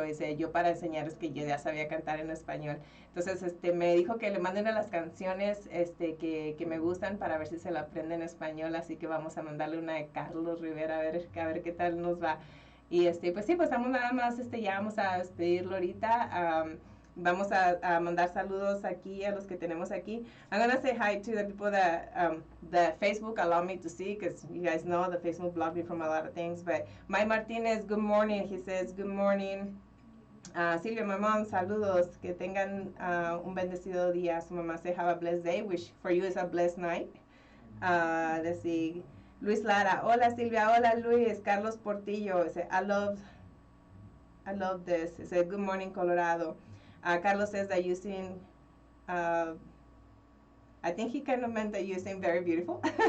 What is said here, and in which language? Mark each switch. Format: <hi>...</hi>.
<es>Dice, yo para enseñarles que yo ya sabía cantar en español. Entonces me dijo que le manden a las canciones que me gustan para ver si se la aprende en español, así que vamos a mandarle una de Carlos Rivera a ver qué tal nos va. Y pues sí, pues vamos nada más, ya vamos a despedirlo ahorita. Vamos a mandar saludos aquí a los que tenemos aquí.</es> <en>I'm going to say hi to the people that Facebook allow me to see, because you guys know that Facebook blocked me from a lot of things. But Mike Martinez, good morning. He says, good morning. Silvia, my mom, saludos.</en> <es>Que tengan un bendecido día. Su mamá</es> <en>say, have a blessed day, which for you is a blessed night. Let's see. Luis Lara, hola Silvia, hola Luis. Carlos Portillo, say, I love this. He said, good morning, Colorado. Carlos says that you sing, I think he kind of meant that you sing very beautiful.</en>